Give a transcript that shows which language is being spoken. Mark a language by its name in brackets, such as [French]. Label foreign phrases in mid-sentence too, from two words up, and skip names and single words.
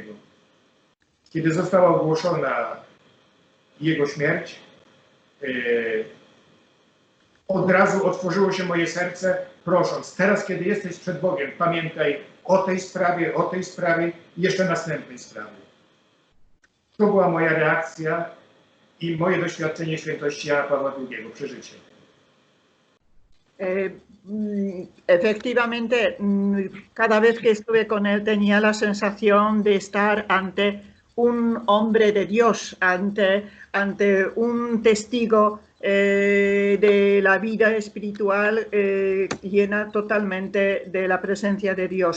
[Polish] Kiedy została ogłoszona jego śmierć, od razu otworzyło się moje serce, prosząc, teraz kiedy jesteś przed Bogiem, pamiętaj o tej sprawie i jeszcze następnej sprawie. To była moja reakcja i moje doświadczenie świętości Jana Pawła II, przeżycie. [Spanish] Efectivamente, cada vez que estuve con él tenía la sensación de estar ante un hombre de Dios, ante un testigo de la vida espiritual llena totalmente de la presencia de Dios.